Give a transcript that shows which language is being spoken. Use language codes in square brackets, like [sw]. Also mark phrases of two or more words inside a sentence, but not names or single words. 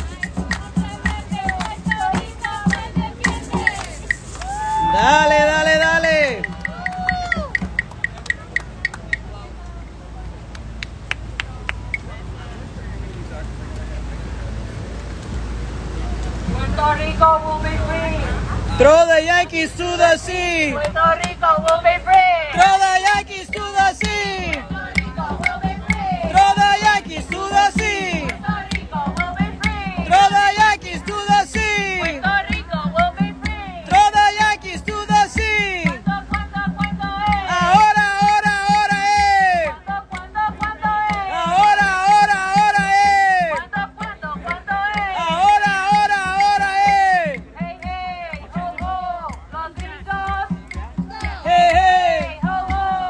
[es] Dale, dale, dale. [en] Puerto Rico will be free. Throw the Yankees to the sea. Puerto Rico will be free. Throw the Yankees to the sea. Puerto Rico will be free. Throw the Yankees to the sea. Puerto Rico will be free. Throw the Yankees to the sea. Puerto Rico will be free. Throw the Yankees to the sea. [es] ¿Cuándo es? Ahora, ahora, ahora es. ¿Cuándo es? Ahora, ahora, ahora es. ¿Cuándo es? Ahora, ahora, ahora es. [en] Hey, hey, ho, ho, [es] los gringos. [en] Hey, hey. Ho, ho,